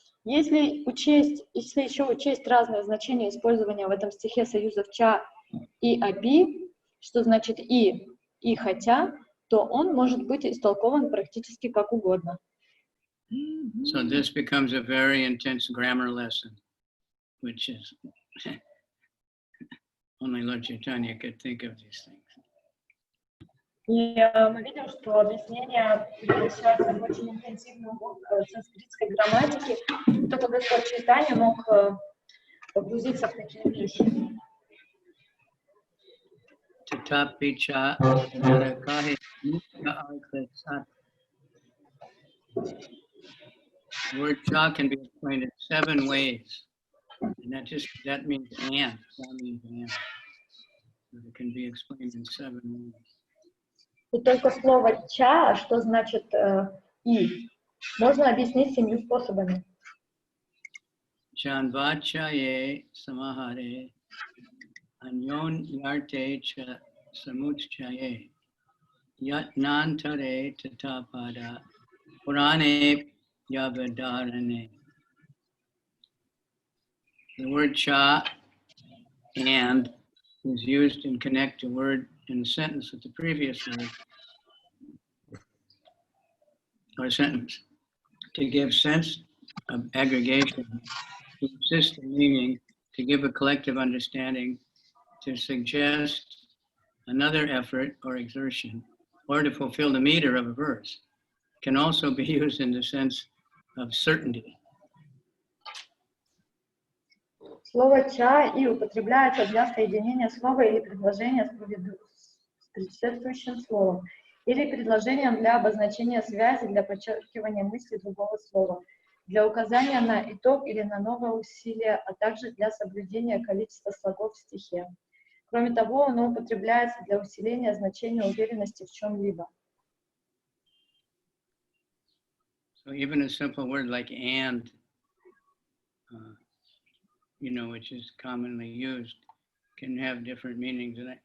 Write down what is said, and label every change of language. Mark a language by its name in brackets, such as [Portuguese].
[Russian] Если еще учесть разные значения использования в этом стихе союзов ча и апи, что значит и хотя, то он может быть истолкован практически как угодно. [English] So this becomes a very intense grammar lesson, which is only Lord Chaitanya could think of these things. [Russian] И мы видим, что объяснение превращается в очень интенсивную санскритской грамматики. Только Господь Чайтанья мог погрузиться в такие вещи. [Bangla] Tatapicha narakahi mukha artha sat. [English] The word cha can be explained in 7 ways. And that means and. That means and. So it can be explained in 7 ways. [Russian] И только слово «ча», что значит «и», можно объяснить 7 способами. [Sanskrit] Chanvachaye samahare anyon yarte cha samutchaye yatnantare tatapada purane yavadarane. [English] The word cha and is used in connect to word in a sentence with the previous word or sentence to give sense of aggregation, to assist in meaning, to give a collective understanding, to suggest another effort or exertion, or to fulfill the meter of a verse. Can also be used in the sense of certainty. [Russian] Слово «ча» и употребляется для соединения слова или предложения с предшествующим словом, или предложением для обозначения связи, для подчеркивания мысли другого слова, для указания на итог или на новое усилие, а также для соблюдения количества слогов в стихе. Кроме того, оно употребляется для усиления значения уверенности в чем-либо. [English] So even a simple word like and, which is commonly used, can have different meanings.